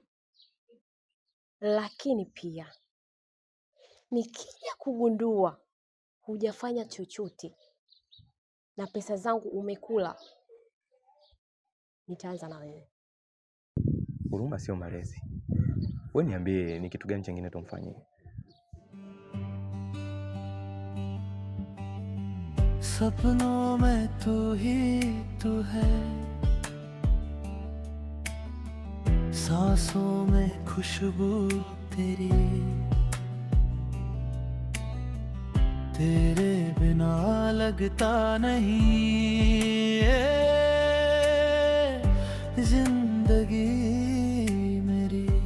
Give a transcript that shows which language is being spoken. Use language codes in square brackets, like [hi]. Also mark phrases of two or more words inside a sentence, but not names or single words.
[sw] Lakini pia nikija kugundua hujafanya chochote na pesa zangu umekula, nitaanza na wewe. Huruma sio malezi. Wewe niambie ni kitu gani kingine tumfanyie? [hi] सपनों में तू ही तू है, सांसों में खुशबू तेरी, तेरे बिना लगता नहीं जिंदगी मेरी।